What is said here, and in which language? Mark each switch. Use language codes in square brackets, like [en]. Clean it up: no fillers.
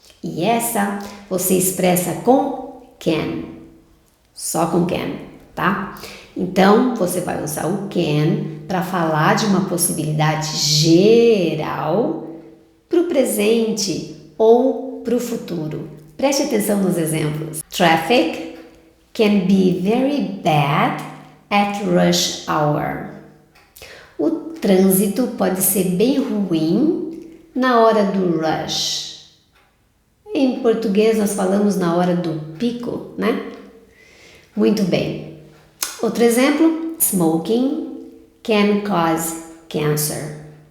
[pt] E essa você expressa com can. Só com can, tá? Então, você vai usar o can para falar de uma possibilidade geral para o presente ou para o futuro. Preste atenção nos exemplos. [en] Traffic can be very bad at rush hour. [pt] O trânsito pode ser bem ruim na hora do rush. Em português, nós falamos na hora do pico, né? Muito bem. Outro exemplo, [en] smoking can cause cancer.